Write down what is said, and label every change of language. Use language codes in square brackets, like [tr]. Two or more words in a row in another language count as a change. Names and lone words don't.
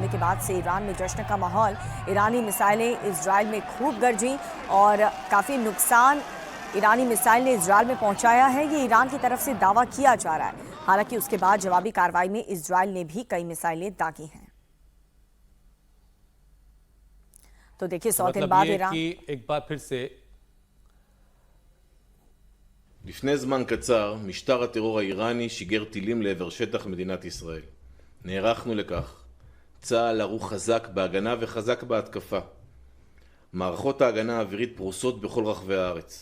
[hi] हमले के बाद से ईरान में जश्न का माहौल। ईरानी मिसाइलें इजराइल में खूब गरजी और काफ़ी नुकसान ईरानी मिसाइल ने इजराइल में पहुंचाया है, ये ईरान की तरफ से दावा किया जा रहा है। हालांकि उसके बाद जवाबी कार्रवाई में इजराइल ने भी कई मिसाइलें दागी हैं। तो देखिए 100 दिन बाद ईरान एक बार फिर से [he] לפני זמן קצר, משטר הטרור האיראני שיגר טילים לעבר שטח מדינת ישראל. נערכנו לכך. צה"ל ערוך חזק בהגנה וחזק בהתקפה. מערכות ההגנה האווירית פרוסות בכל רחבי הארץ.